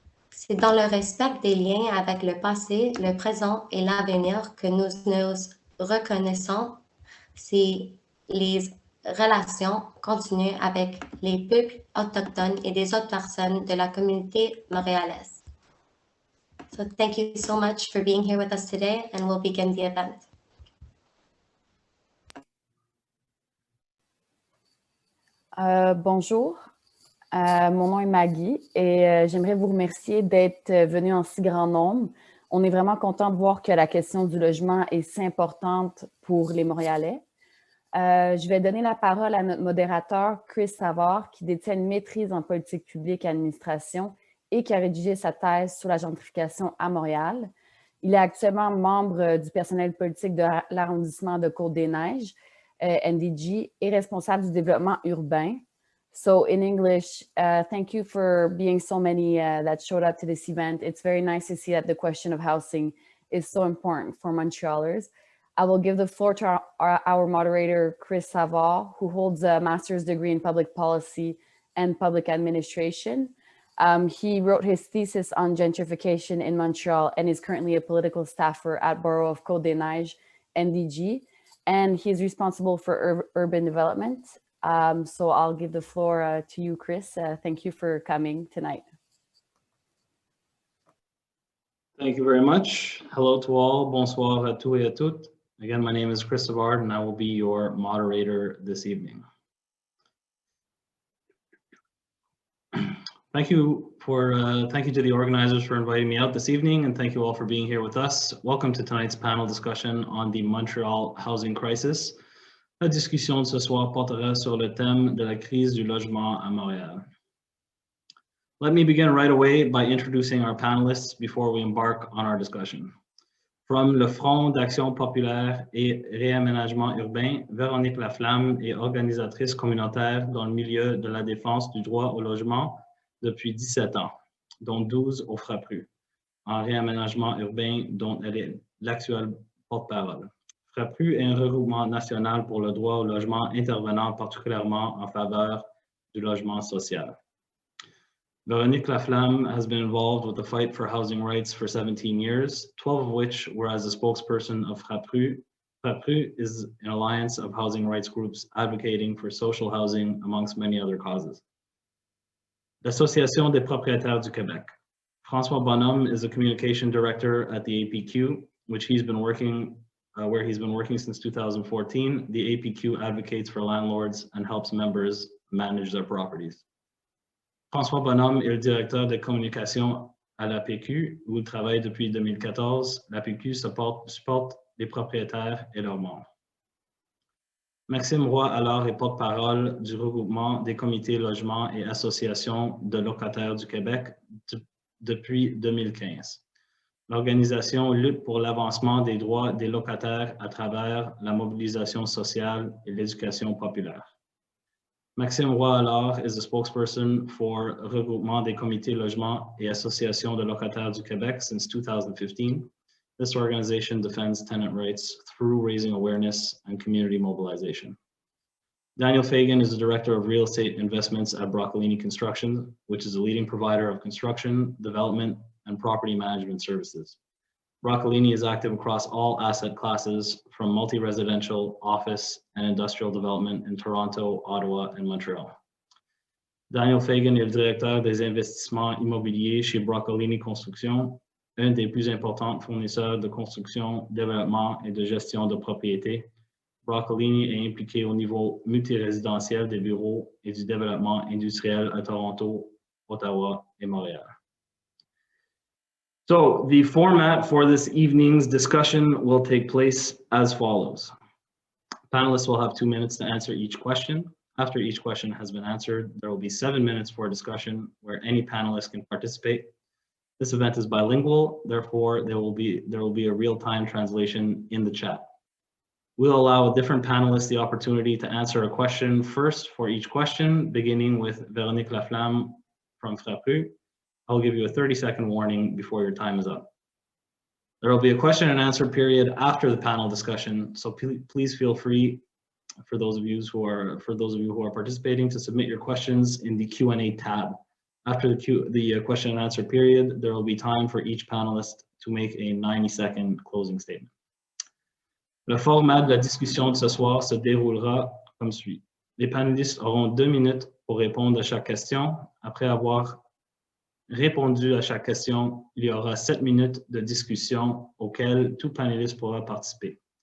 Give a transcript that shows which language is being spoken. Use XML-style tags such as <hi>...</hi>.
<fr>C'est dans le respect des liens avec le passé, le présent et l'avenir que nous nous reconnaissons les relations continues avec les peuples autochtones et des autres personnes de la communauté montréalaise.</fr> <en>So thank you so much for being here with us today, and we'll begin the event.</en> <fr>Bonjour, mon nom est Maggie et j'aimerais vous remercier d'être venus en si grand nombre. On est vraiment content de voir que la question du logement est si importante pour les Montréalais. Je vais donner la parole à notre modérateur, Chris Savard, qui détient une maîtrise en politique publique et administration et qui a rédigé sa thèse sur la gentrification à Montréal. Il est actuellement membre du personnel politique de l'arrondissement de Côte-des-Neiges, NDG, et responsable du développement urbain.</fr> <en>So in English, thank you for being so many that showed up to this event. It's very nice to see that the question of housing is so important for Montrealers. I will give the floor to our moderator, Chris Savard, who holds a master's degree in public policy and public administration. He wrote his thesis on gentrification in Montreal and is currently a political staffer at Borough of Côte-des-Neiges, NDG, and he's responsible for urban development. So I'll give the floor to you, Chris. Thank you for coming tonight. Thank you very much. Hello to all.</en> <fr>Bonsoir à tous et à toutes.</fr> <en>Again, my name is Chris Savard, and I will be your moderator this evening. Thank you to the organizers for inviting me out this evening, and thank you all for being here with us. Welcome to tonight's panel discussion on the Montreal housing crisis.</en> <fr>La discussion de ce soir portera sur le thème de la crise du logement à Montréal.</fr> <en>Let me begin right away by introducing our panelists before we embark on our discussion. From</en> <fr>le Front d'Action Populaire et Réaménagement Urbain, Véronique Laflamme est organisatrice communautaire dans le milieu de la défense du droit au logement depuis 17 ans, dont 12 au FRAPRU, en réaménagement urbain dont elle est l'actuelle porte-parole. FRAPRU est un regroupement national pour le droit au logement intervenant particulièrement en faveur du logement social.</fr> <en>Véronique Laflamme has been involved with the fight for housing rights for 17 years, 12 of which were as a spokesperson of FRAPRU. FRAPRU is an alliance of housing rights groups advocating for social housing amongst many other causes.</en> <fr>L'Association des propriétaires du Québec.</fr> <en>François Bonhomme is a communication director at the APQ, which he's been working where he's been working since 2014. The APQ advocates for landlords and helps members manage their properties.</en> <fr>François Bonhomme est le directeur de communication à l'APQ, où il travaille depuis 2014. L'APQ supporte les propriétaires et leurs membres. Maxime Roy-Allard est porte-parole du regroupement des comités logements et associations de locataires du Québec depuis 2015. L'organisation lutte pour l'avancement des droits des locataires à travers la mobilisation sociale et l'éducation populaire.</fr> <en>Maxime Roy-Allard is a spokesperson for regroupement des comités logements et associations de locataires du Québec since 2015. This organization defends tenant rights through raising awareness and community mobilization. Daniel Fagan is the Director of Real Estate Investments at Broccolini Construction, which is a leading provider of construction, development, and property management services. Broccolini is active across all asset classes, from multi-residential, office, and industrial development in Toronto, Ottawa, and Montreal.</en> <fr>Daniel Fagan est le directeur des investissements immobiliers chez Broccolini Construction, un des plus importants fournisseurs de construction, développement et de gestion de propriété. Broccolini est impliqué au niveau multirésidentiel des bureaux et du développement industriel à Toronto, Ottawa et Montréal.</fr> <en>So the format for this evening's discussion will take place as follows. Panelists will have 2 minutes to answer each question. After each question has been answered, there will be 7 minutes for a discussion where any panelist can participate. This event is bilingual, therefore there will be a real-time translation in the chat. We'll allow different panelists the opportunity to answer a question first for each question, beginning with Véronique Laflamme from Frappru. I'll give you a 30-second warning before your time is up. There will be a question and answer period after the panel discussion, so please feel free, for those of you who are participating, to submit your questions in the Q&A tab. After the question and answer period, there will be time for each panelist to make a 90-second closing statement.</en> <fr>Le format de la discussion de ce soir se déroulera comme suit. Les panélistes auront 2 minutes pour répondre à chaque question. Après avoir répondu à chaque question, il y aura 7 minutes de discussion auxquelles tout panéliste pourra participer.</fr>